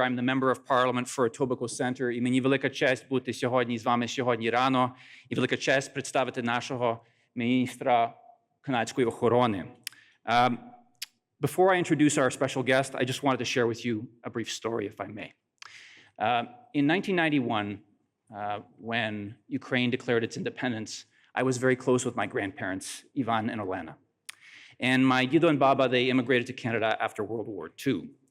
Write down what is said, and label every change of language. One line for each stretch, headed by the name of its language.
English: I'm the member of parliament for Etobicoke Centre.
Ukrainian: І мені велика честь бути сьогодні з вами сьогодні рано. І велика честь представити нашого міністра канадської охорони.
English: Before I introduce our special guest, I just wanted to share with you a brief story, if I may. In 1991, when Ukraine declared its independence, I was very close with my grandparents, Yvan and Olena. And my Dido and Baba, they immigrated to Canada after World War II.